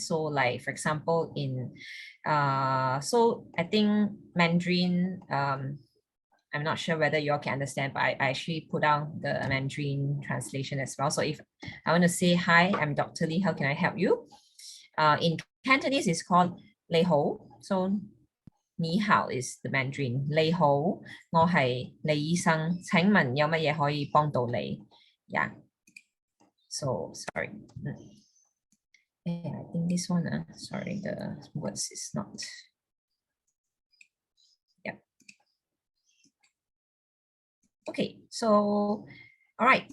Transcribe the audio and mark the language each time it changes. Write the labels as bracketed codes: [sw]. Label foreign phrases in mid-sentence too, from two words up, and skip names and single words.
[en] So like, for example, so I think Mandarin, I'm not sure whether you all can understand, but I actually put down the Mandarin translation as well. So if I want to say, hi, I'm Dr. Lee, how can I help you? In Cantonese, it's called [yue] 你好. [en] So 你好 is the Mandarin. [yue] 你好，我係李醫生，請問有乜嘢可以幫到你？ [en] Yeah. So sorry. I think this one, sorry, the words is not. Yeah. Okay, so all right.